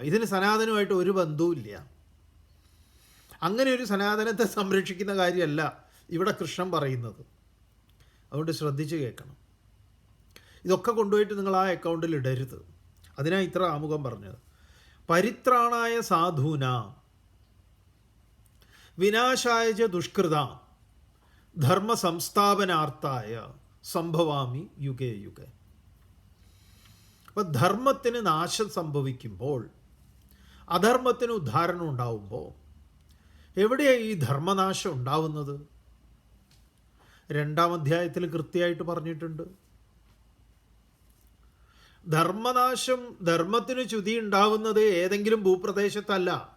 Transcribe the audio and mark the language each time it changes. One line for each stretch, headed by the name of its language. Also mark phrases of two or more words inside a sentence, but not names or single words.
Malayalam: ഇതിന് സനാതനമായിട്ട് ഒരു ബന്ധവുമില്ല. അങ്ങനെ ഒരു സനാതനത്തെ സംരക്ഷിക്കുന്ന കാര്യമല്ല ഇവിടെ കൃഷ്ണൻ പറയുന്നത്. അതുകൊണ്ട് ശ്രദ്ധിച്ച് കേൾക്കണം. ഇതൊക്കെ കൊണ്ടുപോയിട്ട് നിങ്ങൾ ആ അക്കൗണ്ടിൽ ഇടരുത്. അതിനാ ഇത്ര ആമുഖം പറഞ്ഞത്.
Sanskrit: പരിത്രാണായ സാധൂന വിനാശായ ച ദുഷ്കൃത ധർമ്മ സംസ്ഥാപനാർത്ഥായ സംഭവാമി യുഗേ യുഗേ.
Malayalam: അപ്പം ധർമ്മത്തിന് നാശം സംഭവിക്കുമ്പോൾ, അധർമ്മത്തിന് ഉദ്ധാരണം ഉണ്ടാവുമ്പോൾ എവിടെയാണ് ഈ ധർമ്മനാശം ഉണ്ടാവുന്നത്? 2-ാം അധ്യായത്തിൽ കൃത്യമായിട്ട് പറഞ്ഞിട്ടുണ്ട്. ധർമ്മനാശം, ധർമ്മത്തിന് ച്യുതി ഉണ്ടാവുന്നത് ഏതെങ്കിലും ഭൂപ്രദേശത്തല്ല.